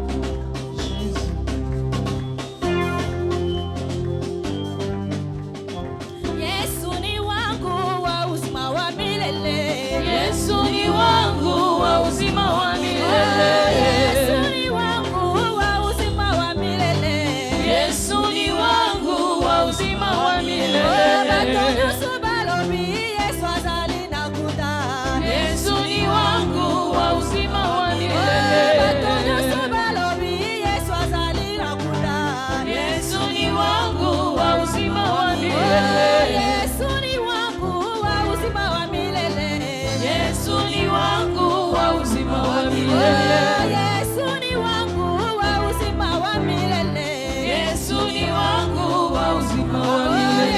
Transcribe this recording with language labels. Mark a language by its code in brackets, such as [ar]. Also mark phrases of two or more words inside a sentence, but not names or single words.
[sw] Yesu ni wangu wa uzima wa milele. Yesu ni wangu wa uzima wa milele. Yesu ni wangu wa uzima wa milele. Yesu ni wangu wa uzima wa milele. [ln] Batonusu balobi Yesu azali nakuta. [sw] Yesu ni wangu wa uzima wa milele. [ln] Batonusu balobi Yesu azali nakuta. [sw] Yesu ni wangu wa uzima wa milele. Yesu ni wangu wa uzima wa milele. Yesu ni wangu wa uzima wa milele. Yesu ni wangu wa uzima wa milele. Yesu ni wangu wa uzima wa milele.